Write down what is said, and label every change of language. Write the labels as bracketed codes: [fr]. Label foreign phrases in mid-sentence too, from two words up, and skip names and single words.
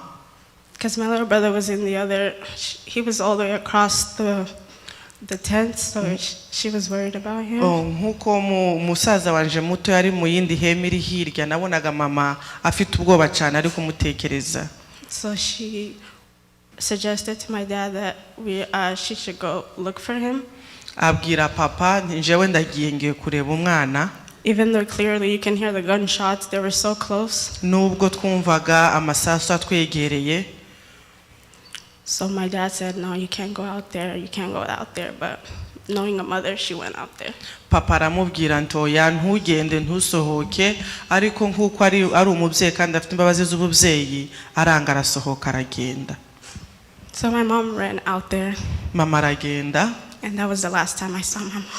[en] because my little brother was in the other, he was all the way across the tent, so she was worried about him. [rw] Nkuko musaza wanje muto yari mu yindi hema iri hirya nabonaga mama afite ubwoba cyane ari kumutekereza. [en] So she suggested to my dad that she should go look for him. [rw] Abwira papa njewe ndagiye ngiye kureba umwana. [en] Even though clearly you can hear the gunshots, they were so close. [rw] Nubwo twumvaga amasasu atwegereye. [en] So my dad said, no, you can't go out there, but knowing a mother, she went out there. [rw] Papa aramubwira ntoya ntugende ntusohoke, ariko nkuko ari umubyeyi kandi afite imbabazi z'ububyeyi aranga arasohoka aragenda. [en] So my mom ran out there. [rw] Mama aragenda. [en] And that was the last time I saw my mom.